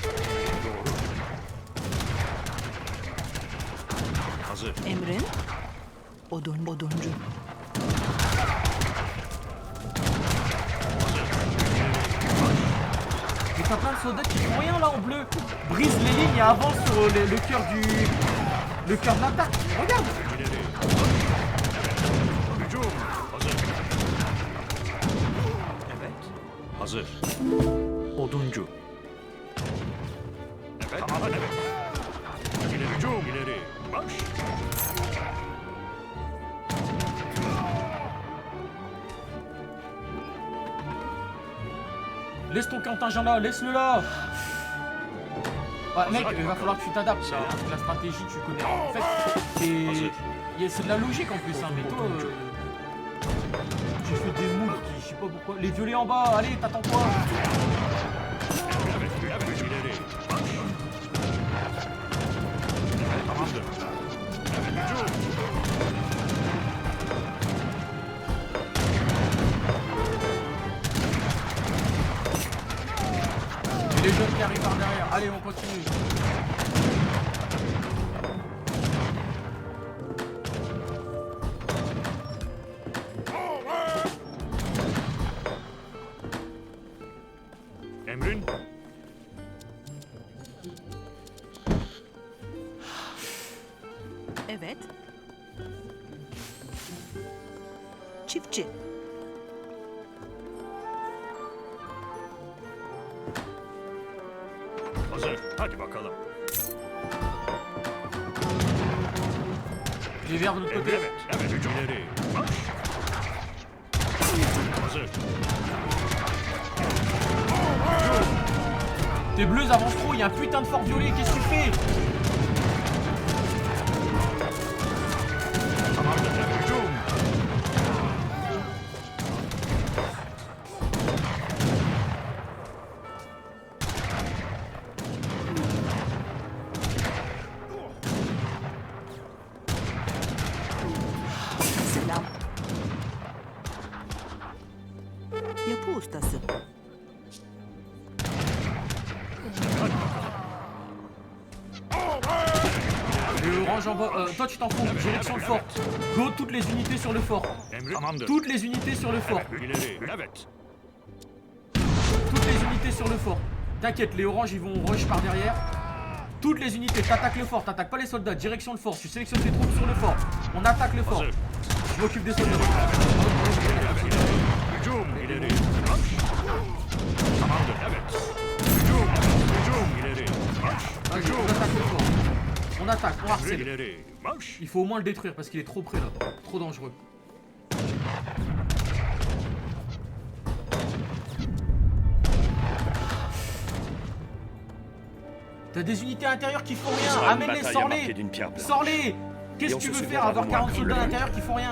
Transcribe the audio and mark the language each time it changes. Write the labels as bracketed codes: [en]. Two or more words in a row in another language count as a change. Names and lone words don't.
[tr] Hazır. Emrin. Oduncu. [fr] Mais t'as plein de soldats qui font rien là en bleu. Brise les lignes et avance sur le cœur du... Le cœur de l'attaque. Regarde. [tr] İleri. Hücum. Hazır. Evet. Hazır. Oduncu. Evet. Tamam. Evet. İleri hücum. İleri. Marş. [fr] Laisse ton contingent là, laisse-le là. Ouais, mec, il va falloir que tu t'adaptes là. Hein. La stratégie, tu connais. En fait, c'est de la logique en plus, hein, mais toi, tu fais des moves qui, je sais pas pourquoi. Les violets en bas, allez, t'attends quoi? [tr] Evet, evet, ileri. Marş. Evet, tamamdır. Evet, hücum. [fr] Et les jeunes qui arrivent par derrière, allez, on continue. [tr] Emrin. Evet. Çiftçi. Hazır. Hadi bakalım. [fr] Les verts de l'autre côté. [tr] Evet, evet, hücum. İleri. Marş. Hazır. [fr] Tes bleus avancent trop, il y a un putain de fort violet, qu'est-ce que tu fais? [tr] Tamamdır. Evet, hücum. Selam. Yapı ustası. [fr] Le orange en bas, toi tu t'en fous, direction le fort. Go toutes les unités sur le fort. [tr] Emrin. Tamamdır. [fr] Toutes les unités sur le fort. [tr] Evet, ileri. Evet. [fr] Toutes les unités sur le fort. T'inquiète, les oranges ils vont rush par derrière. Toutes les unités, t'attaques le fort, t'attaques pas les soldats, direction le fort. Tu sélectionnes tes troupes sur le fort. On attaque le fort. [tr] Hazır. [fr] Je m'occupe des soldats. [tr] Hücum. İleri. Marş. Tamamdır. Evet. Hücum. Hücum. İleri. Marş. [fr] Vas-y, on attaque le fort. On attaque, on [tr] Emrin. [fr] harcèle. [tr] İleri. Marş. [fr] Il faut au moins le détruire parce qu'il est trop près là. Trop dangereux. T'as des unités intérieures qui font rien. Amène-les, sors-les. Sors-les. Qu'est-ce que tu veux faire? Avoir 40 soldats à l'intérieur qui font rien.